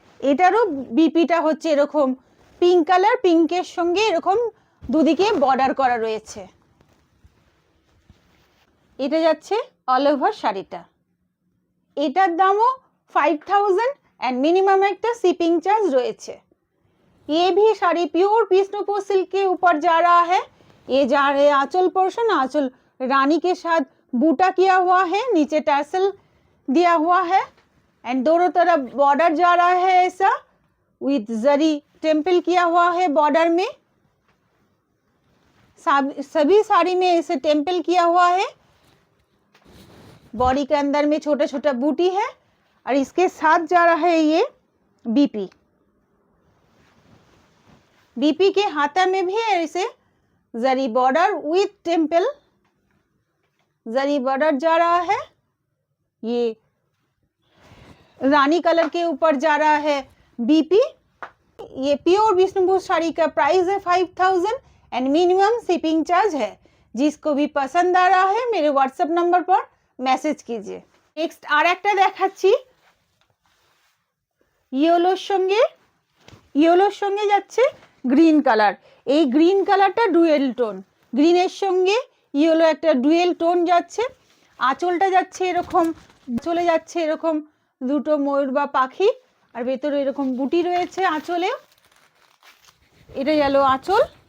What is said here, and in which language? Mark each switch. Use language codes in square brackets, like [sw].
[bn] এটারও বিপিটা হচ্ছে এরকম পিঙ্ক কালার, পিঙ্কের সঙ্গে এরকম দুদিকে বর্ডার করা রয়েছে। এটা যাচ্ছে অল ওভার শাড়িটা। এটার দামও 5000 [hi] एंड मिनिमम [bn] একটা शिपिंग चार्ज রয়েছে। [hi] ये भी साड़ी प्योर बिष्णुपुर सिल्क के ऊपर जा रहा है। ये जा रहे आंचल पोर्शन, आंचल रानी के साथ बूटा किया हुआ है, नीचे टैसल दिया हुआ है एंड दोनों तरफ बॉर्डर जा रहा है ऐसा विथ जरी टेम्पल किया हुआ है बॉर्डर में। सभी साड़ी में ऐसे टेम्पल किया हुआ है। बॉडी के अंदर में छोटा छोटा बूटी है और इसके साथ जा रहा है ये बीपी। बीपी के हाथा में भी ऐसे जरी border with temple zari border जा रहा है। ये रानी कलर के ऊपर जा रहा है बीपी। ये प्योर विष्णुपुर साड़ी का प्राइस है 5000 एंड मिनिमम शिपिंग चार्ज है। जिसको भी पसंद आ रहा है मेरे व्हाट्सएप नंबर पर मैसेज कीजिए। [bn] नेक्स्ट আর একটা দেখাচ্ছি ইয়েলোর সঙ্গে যাচ্ছে গ্রিন কালার। এই গ্রিন কালারটা ডুয়েল টোন, গ্রিনের সঙ্গে ইয়েলো একটা ডুয়েল টোন যাচ্ছে। আঁচলটা যাচ্ছে এরকম, চলে যাচ্ছে এরকম দুটো ময়ূর বা পাখি, আর ভেতরে এরকম বুটি রয়েছে আঁচলে। এটা গেল আঁচল।